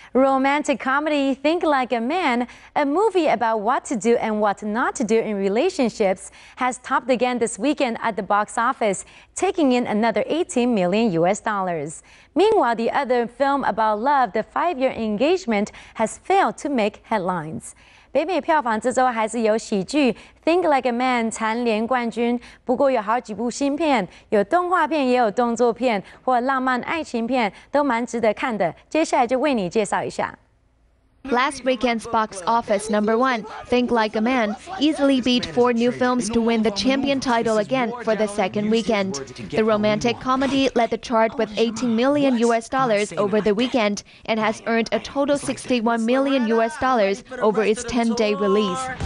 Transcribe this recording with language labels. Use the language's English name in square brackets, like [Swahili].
[English] Romantic comedy Think Like a Man, a movie about what to do and what not to do in relationships, has topped again this weekend at the box office, taking in another $18 million. Meanwhile, the other film about love, The 5-Year Engagement, has failed to make headlines. [Chinese] 北美票房这周还是由喜剧《Think Like a Man》蝉联冠军，不过有好几部新片，有动画片，也有动作片或浪漫爱情片，都蛮值得看的。接下来就为你介绍一下。 [English] Last weekend's box office #1, Think Like a Man, easily beat 4 new films to win the champion title again for the second weekend. The romantic comedy led the chart with $18 million over the weekend and has earned a total $61 million over its 10-day release.